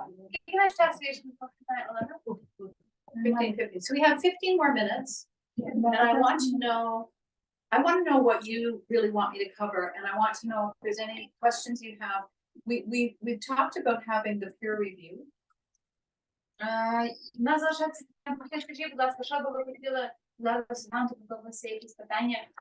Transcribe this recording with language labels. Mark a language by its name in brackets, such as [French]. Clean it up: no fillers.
[Ukrainian] Який наш час є, що ми покидаємо, Олена? [English] 15:50. So we have 15 more minutes. And I want to know what you really want me to cover, and I want to know if there's any questions you have. We've talked about having the peer review. [Ukrainian] У нас залишається питання, скажіть, будь ласка, що би ви хотіли зараз нам, тобто у вас є якісь питання?